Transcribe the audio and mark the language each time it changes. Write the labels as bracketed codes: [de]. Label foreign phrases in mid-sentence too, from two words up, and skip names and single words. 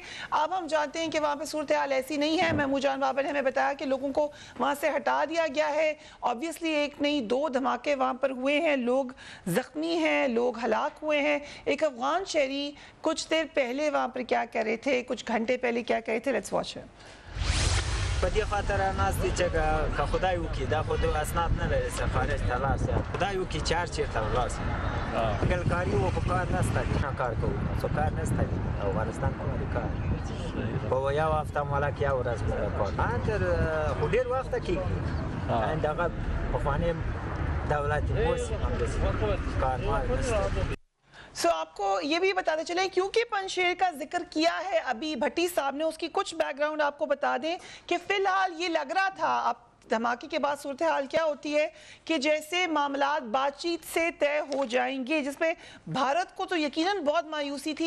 [ur] اب ہم جانتے ہیں کہ وہاں پہ صورتحال ایسی نہیں ہے. محمود جان بابا نے ہمیں بتایا کہ لوگوں کو وہاں سے ہٹا دیا گیا ہے. آبویسلی ایک نہیں 2 دھماکے وہاں پر ہوئے ہیں, لوگ زخمی ہیں, لوگ ہلاک ہوئے ہیں. ایک افغان شہری کچھ دیر پہلے وہاں پر کیا کہہ رہے تھے, کچھ گھنٹے پہلے کیا کہہ رہے تھے. [en] let's watch. [ps] په دې خاطر ناست دي چې که خدای وکړي دا خو د اسناد نه لري خارج ته لاړ شي, خدای وکړي چې هر چېرته ولاړ شي. ګلکاري وکړو, کار نشته دي, کار کوو, څو کار نشته دي. افغانستان کې ولې کار په یو هفته مالا کې یو ورځ کار تر خو ډېر وخته کېږي. دغه پخواني دولتي اوس همداسې کار نشته. [ur] سو آپ کو یہ بھی بتاتے چلیں, کیونکہ پنشیر کا ذکر کیا ہے ابھی بھٹی صاحب نے, اس کی کچھ بیک گراؤنڈ آپ کو بتا دیں کہ فی الحال یہ لگ رہا تھا اب دھماکے کے بعد صورتحال کیا ہوتی ہے کہ جیسے معاملات بات چیت سے طے ہو جائیں گے, جس میں بھارت کو تو یقیناً بہت مایوسی تھی.